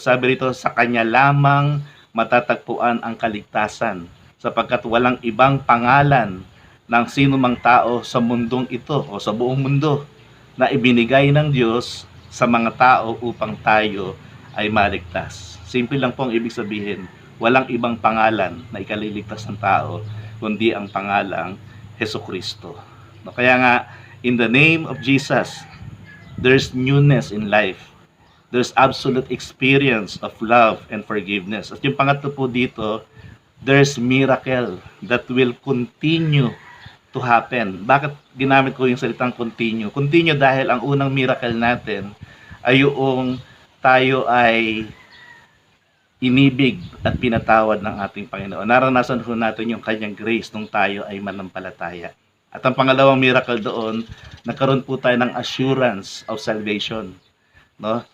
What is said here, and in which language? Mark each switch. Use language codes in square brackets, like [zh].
[tl] Sabi rito, sa kanya lamang matatagpuan ang kaligtasan sapagkat walang ibang pangalan ng sino mang tao sa mundong ito o sa buong mundo na ibinigay ng Diyos sa mga tao upang tayo ay maligtas. Simple lang po ang ibig sabihin. Walang ibang pangalan na ikaliligtas ng tao kundi ang pangalang Hesukristo. [en] No, [tl] kaya nga, [en] in the name of Jesus, there's newness in life. There's absolute experience of love and forgiveness. [tl] At yung pangatlo po dito, [en] there's miracle that will continue to happen. [tl] Bakit ginamit ko yung salitang continue? Continue dahil ang unang miracle natin ay yung tayo ay inibig at pinatawad ng ating Panginoon. Naranasan ho natin yung kanyang grace nung tayo ay manampalataya. At ang pangalawang miracle doon, nagkaroon po tayo ng [en] assurance of salvation. [tl] No?